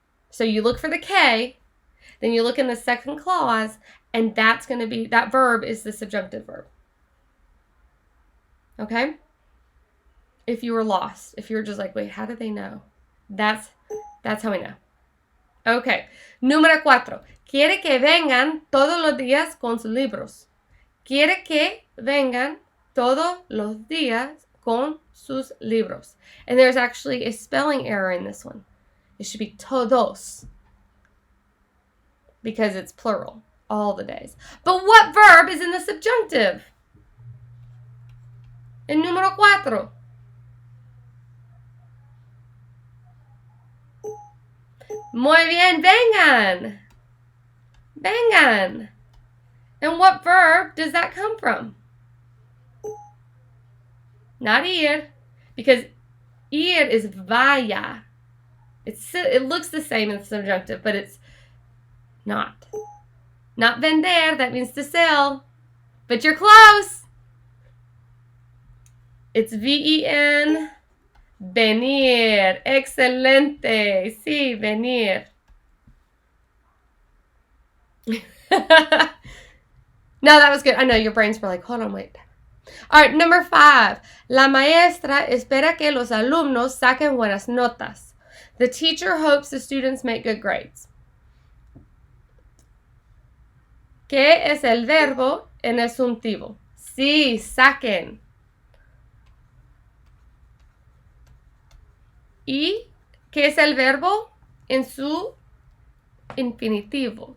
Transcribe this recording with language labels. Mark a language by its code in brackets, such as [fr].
[en] So you look for the K, then you look in the second clause, and that's going to be, that verb is the subjunctive verb. Okay? If you were lost, if you were just like, wait, how do they know? That's how we know. Okay. Número 4. [es] Quiere que vengan todos los días con sus libros. Quiere que vengan todos los días con sus libros. [en] And there's actually a spelling error in this one. It should be todos because it's plural, all the days. But what verb is in the subjunctive? [es] El número 4. Muy bien, vengan. Vengan. [en] And what verb does that come from? Not ir, because ir is vaya. It looks the same in the subjunctive, but it's not. Not vender, that means to sell. But you're close. It's ven. Venir. [es] Excelente. Sí, venir. [en] No, that was good. I know your brains were like, hold on, wait. All right, number 5. [es] La maestra espera que los alumnos saquen buenas notas. [en] The teacher hopes the students make good grades. [es] ¿Qué es el verbo en el subjuntivo? Sí, saquen. ¿Y qué es el verbo en su infinitivo?